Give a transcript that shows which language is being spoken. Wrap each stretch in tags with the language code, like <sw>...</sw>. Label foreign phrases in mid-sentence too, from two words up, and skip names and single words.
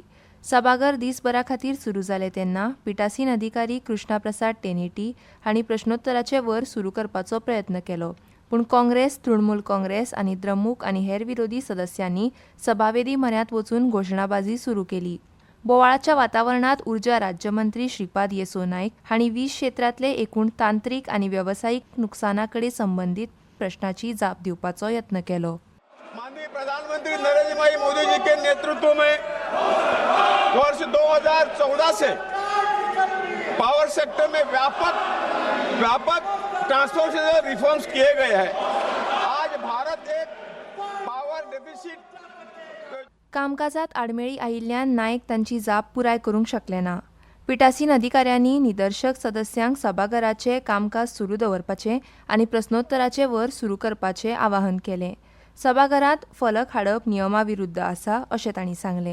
<kok>सभाघर दिसभरा खातीर सुरू जालें तेन्ना पिठासीन अधिकारी कृष्णा प्रसाद टेनेटी हांणी प्रश्नोत्तराचे वर सुरू करपाचो प्रयत्न केलो, पूण काँग्रेस, तृणमूल काँग्रेस आनी द्रमुक आनी हेर विरोधी सदस्यांनी सभावेदी म्हऱ्यांत वचून घोशणाबाजी सुरू केली. बोवाळाच्या वातावरणात उर्जा राज्यमंत्री श्रीपाद येसो नायक हांणी 20 क्षेत्रांतले एकूण तांत्रीक आनी वेवसायीक नुकसानाकडेन संबंदीत प्रश्नाची जाप दिवपाचो यत्न केलो.</kok> <hi>माननीय प्रधानमंत्री नरेंद्र भाई मोदी जी के नेतृत्व में वर्ष 2014 से</hi> <en>power sector</en> <hi>में व्यापक</hi> <en>transformation reforms</en> <hi>किए गए हैं. आज भारत एक</hi> <en>power deficit</en> <kok>कामकाजात आडमेळी आयिल्ल्यान नायक तांची जाप पुराय करूंक शकले ना. पिठासीन अधिकाऱ्यांनी निदर्शक सदस्यांक सभाघराचें कामकाज सुरू दवरपाचें आनी प्रस्नोत्तराचे वर सुरू करपाचें आवाहन केलें. सभाघरांत फलक हाडप नियमाविरुद्ध आसा अशें तांणी सांगलें.</kok>